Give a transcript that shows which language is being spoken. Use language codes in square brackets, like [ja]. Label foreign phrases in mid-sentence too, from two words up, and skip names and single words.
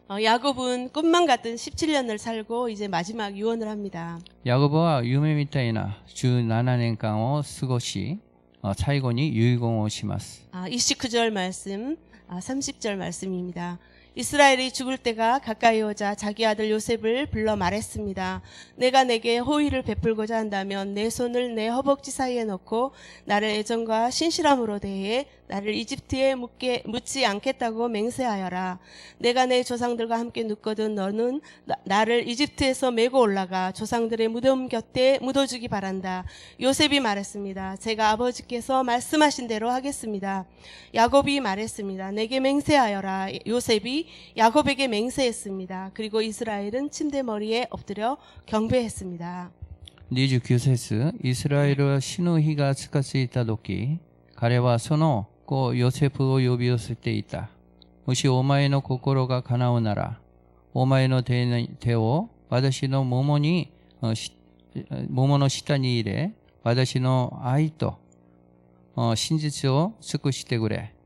[ko] 야곱은 꿈만 같은 17년을 살고 이제 마지막 유언을 합니다. [ja] ヤコブは夢みたいな17年間を過ごし、最後に遺言をします。 [ko] 29절 말씀, 30절 말씀입니다. 이스라엘이 죽을 때가 가까이 오자 자기 아들 요셉을 불러 말했습니다. 내가 내게 호의를 베풀고자 한다면 내 손을 내 허벅지 사이에 넣고 나를 애정과 신실함으로 대해 나를 이집트에 묻지 않겠다고 맹세하여라. 내가 내 조상들과 함께 눕거든 너는 나를 이집트에서 메고 올라가 조상들의 무덤 곁에 묻어주기 바란다. 요셉이 말했습니다. 제가 아버지께서 말씀하신 대로 하겠습니다. 야곱이 말했습니다. 내게 맹세하여라. 요셉이 야곱에게 맹세했습니다. 그리고 이스라엘은 침대 머리에 엎드려 경배했습니다. [ja] 29 節、イスラエルは死ぬ日が近づいた時、彼はその子ヨセフを呼び寄せていた。もしお前の心が叶うなら、お前の手を私の桃の下に入れ、私の愛と真実を尽くしてくれ。